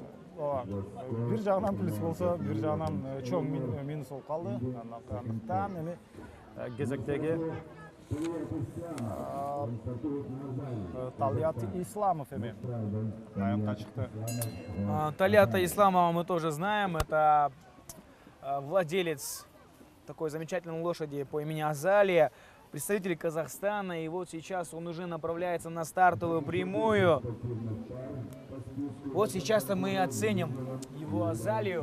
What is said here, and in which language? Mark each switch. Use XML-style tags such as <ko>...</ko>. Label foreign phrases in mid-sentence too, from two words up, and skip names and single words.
<ky>бир жагынан плюс болсо, бир жагынан чоң минус болуп калды. Андыктан эми кезектеги Талият Исламов эми айымга чыкты.</ky> <ru>Талията Исламова мы тоже знаем. Это владелец такой замечательной лошади по имени Азалия, представитель Казахстана. И вот сейчас он уже направляется на стартовую прямую. Вот сейчас-то мы оценим его Азалию.</ru>